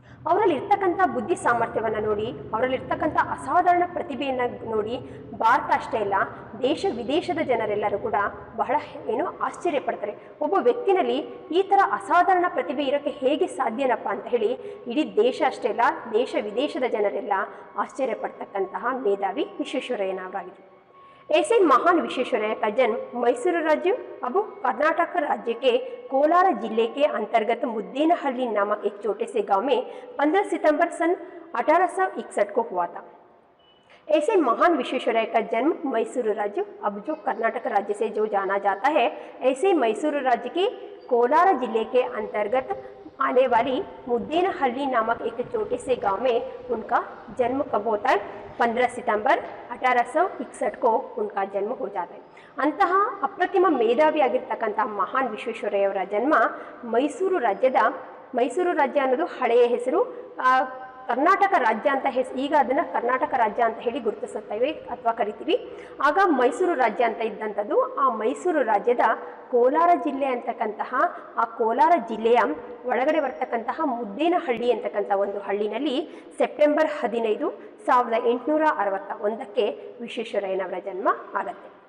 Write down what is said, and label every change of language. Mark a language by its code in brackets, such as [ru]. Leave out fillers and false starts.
[kn] ಅವರಲ್ಲಿರ್ತಕ್ಕಂಥ ಬುದ್ಧಿ ಸಾಮರ್ಥ್ಯವನ್ನು ನೋಡಿ, ಅವರಲ್ಲಿರ್ತಕ್ಕಂಥ ಅಸಾಧಾರಣ ಪ್ರತಿಭೆಯನ್ನು ನೋಡಿ ಭಾರತ ಅಷ್ಟೇ ಅಲ್ಲ ದೇಶ ವಿದೇಶದ ಜನರೆಲ್ಲರೂ ಕೂಡ ಬಹಳ ಆಶ್ಚರ್ಯ ಪಡ್ತಾರೆ। ಒಬ್ಬ ವ್ಯಕ್ತಿನಲ್ಲಿ ಈ ಥರ ಅಸಾಧಾರಣ ಪ್ರತಿಭೆ ಇರೋಕ್ಕೆ ಹೇಗೆ ಸಾಧ್ಯನಪ್ಪ ಅಂತ ಹೇಳಿ ಇಡೀ ದೇಶ ಅಷ್ಟೇ ಅಲ್ಲ ದೇಶ ವಿದೇಶದ ಜನರೆಲ್ಲ ಆಶ್ಚರ್ಯ ಪಡ್ತಕ್ಕಂತಹ ಮೇಧಾವಿ ವಿಶ್ವೇಶ್ವರಯ್ಯನವರಾಗಿದ್ದರು। [hi] ऐसे महान विश्वेश्वरಯ್ಯ का जन्म मैसूर राज्य अब कर्नाटक राज्य के कोलार जिले के अंतर्गत मुद्देनहल्ली नामक एक छोटे से गांव में 15 सितंबर सन 1861 को हुआ था। ऐसे महान विश्वेश्वरಯ್ಯ का जन्म मैसूर राज्य अब जो कर्नाटक राज्य से जो जाना जाता है, ऐसे मैसूर राज्य के कोलार जिले के अंतर्गत आने वाली मुद्देनहल्ली नामक एक छोटे से गांव में उनका जन्म कब होता है? 15 सितंबर 1861 को उनका जन्म हो जाता है। [kn] अंತಹ ಅಪ್ರತಿಮ ಮೇಧಾವಿಯಾಗಿರ್ತಕ್ಕಂತಹ ಮಹಾನ್ ವಿಶ್ವೇಶ್ವರಯ್ಯವರ ಜನ್ಮ ಮೈಸೂರು ರಾಜ್ಯ ಅನ್ನೋದು ಹಳೆಯ ಹೆಸರು ಕರ್ನಾಟಕ ರಾಜ್ಯ ಅಂತ ಈಗ ಅದನ್ನು ಕರ್ನಾಟಕ ರಾಜ್ಯ ಅಂತ ಹೇಳಿ ಗುರುತಿಸುತ್ತೇವೆ ಅಥವಾ ಕರಿತೀವಿ। ಆಗ ಮೈಸೂರು ರಾಜ್ಯ ಅಂತ ಇದ್ದಂಥದ್ದು ಆ ಮೈಸೂರು ರಾಜ್ಯದ ಕೋಲಾರ ಜಿಲ್ಲೆ ಅಂತಕ್ಕಂತಹ ಆ ಕೋಲಾರ ಜಿಲ್ಲೆಯ ಒಳಗಡೆ ಬರ್ತಕ್ಕಂತಹ ಮುದ್ದೇನಹಳ್ಳಿ ಅಂತಕ್ಕಂಥ ಒಂದು ಹಳ್ಳಿನಲ್ಲಿ ಸೆಪ್ಟೆಂಬರ್ 15, 1861ಕ್ಕೆ ವಿಶ್ವೇಶ್ವರಯ್ಯನವರ ಜನ್ಮ ಆಗತ್ತೆ।